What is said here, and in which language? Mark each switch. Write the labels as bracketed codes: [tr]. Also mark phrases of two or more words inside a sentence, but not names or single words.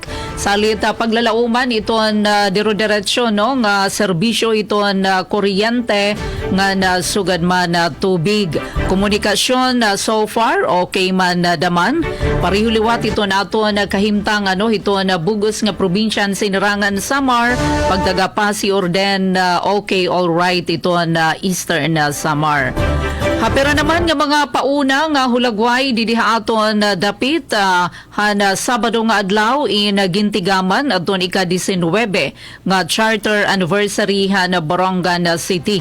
[war] Salit paglalauman ito na diro-diretsyo nga serbisyo ito na kuryente nga nasugad man na tubig. Komunikasyon [en] so far [war] okay man na daman. Parihuliwat ito nato na kahimtang ito na bugos nga probinsya Sinirangan Samar, pagtagapasi orden [en] okay all right [war] ito na Eastern Samar. Pero naman nga mga pauna nga hulagway didiha aton dapit han Sabado nga adlaw in Gintigaman adton ika-19 nga [en] charter anniversary [war] han Borongan City.